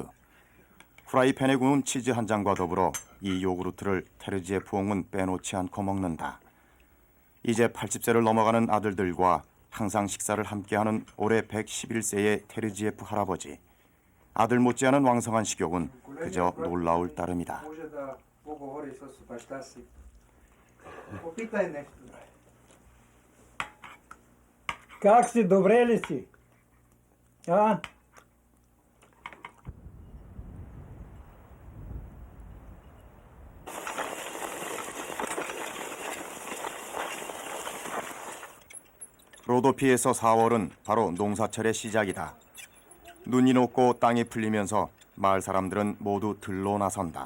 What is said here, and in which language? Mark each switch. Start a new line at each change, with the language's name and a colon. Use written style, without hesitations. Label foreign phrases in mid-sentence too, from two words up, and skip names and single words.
Korean: 프라이팬에 구운 치즈 한 장과 더불어 이 요구르트를 테르지에 부옹은 빼놓지 않고 먹는다. 이제 80세를 넘어가는 아들들과 항상 식사를 함께하는 올해 111세의 테르지에프 할아버지. 아들 못지않은 왕성한 식욕은 그저 놀라울 따름이다.
Bulgarian: Как си, добре ли си? А?
Korean: 로도피에서 4월은 바로 농사철의 시작이다. 눈이 녹고 땅이 풀리면서 마을 사람들은 모두 들로 나선다.